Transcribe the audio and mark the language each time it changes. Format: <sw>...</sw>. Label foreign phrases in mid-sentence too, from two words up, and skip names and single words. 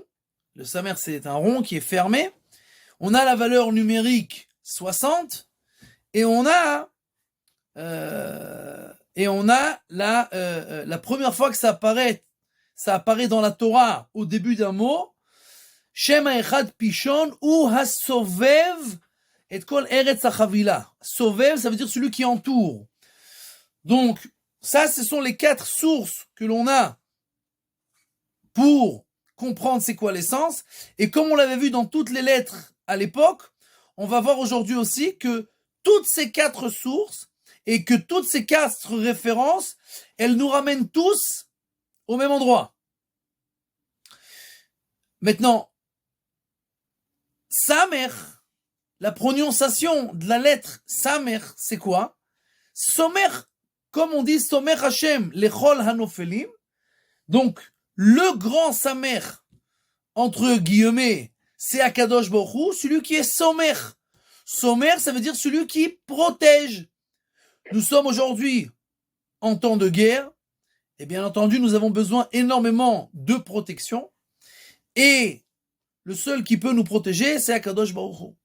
<fr>Le Samer, c'est un rond qui est fermé. On a la valeur numérique 60. Et on a la première fois que ça apparaît dans la Torah au début d'un mot,</fr> <he>שם האחד פישון הוא הסובב את כל ארץ החוילה.</he> <fr>Sovev, ça veut dire celui qui entoure. Donc, ça, ce sont les 4 sources que l'on a pour comprendre c'est quoi l'essence. Et comme on l'avait vu dans toutes les lettres à l'époque, on va voir aujourd'hui aussi que toutes ces 4 sources et que toutes ces 4 références, elles nous ramènent tous au même endroit. Maintenant, Samer, la prononciation de la lettre Samer, c'est quoi? Somer, comme on dit</fr> <he>סומך השם לכל הנופלים.</he> <fr>Donc, le grand Samer, entre guillemets, c'est Akadosh Baruch Hu, celui qui est Somer. Somer, ça veut dire celui qui protège. Nous sommes aujourd'hui en temps de guerre, et bien entendu, nous avons besoin énormément de protection, et le seul qui peut nous protéger, c'est Akadosh Baruch Hu.</fr>